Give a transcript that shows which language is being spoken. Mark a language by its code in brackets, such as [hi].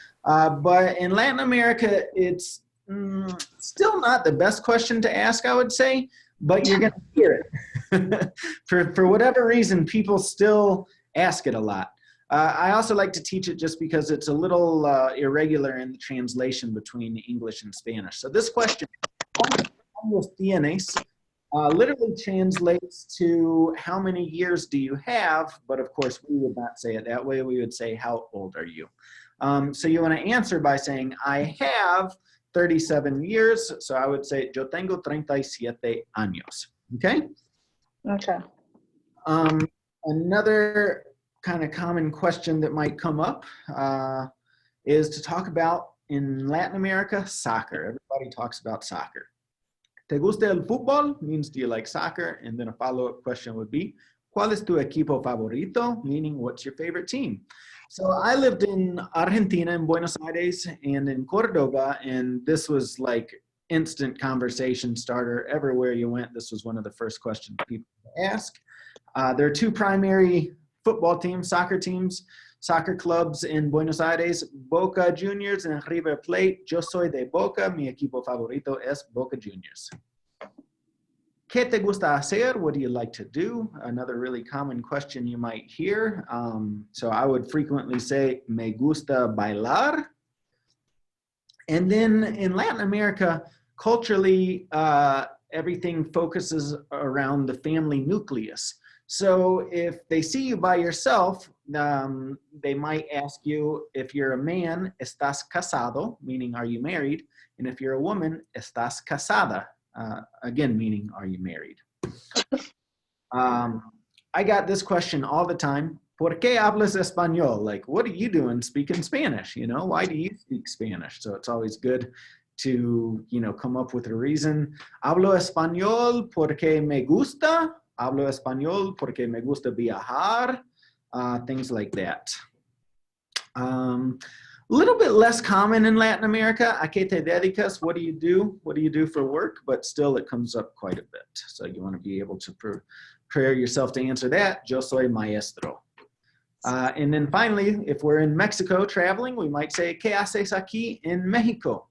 [en] But in Latin America, it's still not the best question to ask, I would say, but you're going to hear it. For whatever reason, people still ask it a lot. I also like to teach it just because it's a little irregular in the translation between English and Spanish. So this question, [es] ¿cuántos tienes? [en] Literally translates to how many years do you have, but of course we would not say it that way. We would say, how old are you? So you want to answer by saying, I have 37 years. So I would say, [es] yo tengo 37 años. [en] Okay? Okay. Another kind of common question that might come up is to talk about, in Latin America, soccer. Everybody talks about soccer. [es] ¿Te gusta el fútbol? [en] Means, do you like soccer? And then a follow-up question would be, [es] ¿cuál es tu equipo favorito? [en] Meaning, what's your favorite team? So I lived in Argentina, in Buenos Aires, and in Cordoba, and this was like instant conversation starter. Everywhere you went, this was one of the first questions people ask. There are two primary football teams, soccer clubs in Buenos Aires, Boca Juniors and River Plate. [es] Yo soy de Boca. Mi equipo favorito es Boca Juniors. ¿Qué te gusta hacer? [en] What do you like to do? Another really common question you might hear. So I would frequently say, [es] me gusta bailar. [en] And then in Latin America, culturally, everything focuses around the family nucleus. So if they see you by yourself, they might ask you, if you're a man, [es] ¿estás casado? [en] Meaning, are you married? And if you're a woman, [es] ¿estás casada? [en] Again, meaning, are you married? I got this question all the time. [es] ¿Por qué hablas español? [en] Like, what are you doing speaking Spanish? Why do you speak Spanish? So it's always good to, come up with a reason. [es] Hablo español porque me gusta. Hablo español porque me gusta viajar. [en] Things like that. little bit less common in Latin America. [es] ¿A qué te dedicas? [en] What do you do? What do you do for work? But still, it comes up quite a bit. So you want to be able to prepare yourself to answer that. [es] Yo soy maestro. [en] And then finally, if we're in Mexico traveling, we might say, [es] ¿Qué haces aquí en México?